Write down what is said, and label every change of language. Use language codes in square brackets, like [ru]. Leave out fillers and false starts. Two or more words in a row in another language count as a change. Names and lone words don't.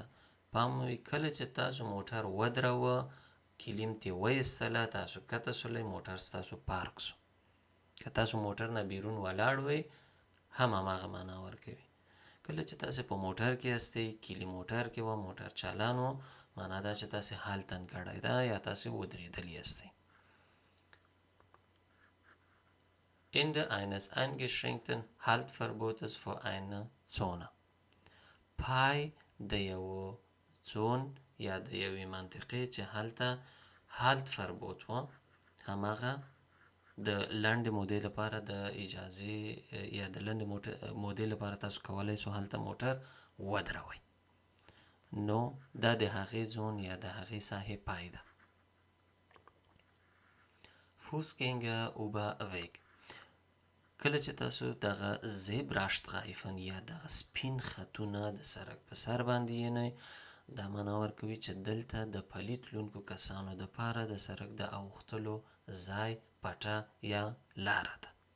[ps] پام وي کله چې تاسو موټر ودروه، کلیم ترې وایستله، تاسو کته سولئ، موټر ستاسو پارک سو. که تاسو موټر نه بیرون ولاړ وئ هم هماغه معنا ورکوي. کله چې تاسو په موټر کې هستئ، کلي موټر کې وه، موټر چالان و، معنا دا چې تاسو هالتن کړی ده یا تاسو ودرېدلي هستئ. [de] Ende eines eingeschränkten Haltverbotes für eine Zone. [ps] پای د یو زون یا د یوې منطقې چې هلته [de] Halt Verbot [ps] و، هماغه د لنډې مودې لپاره د اجازې یا د لنډې مودې لپاره تاسو کولی سو هلته موټر ودروئ. نو دا د هغې زون یا د هغې ساحې پای ده. [de] Fußgänger über Weg [ps] کله چې تاسو دغه زیبراشتغایفن یا دغه سپین خطونه د سړک په سر باندې ینئ، دا معنا ورکوي چې دلته د پلي تلونکو کسانو دپاره د سړک د اوښتلو ځای، پټه یا لاره ده.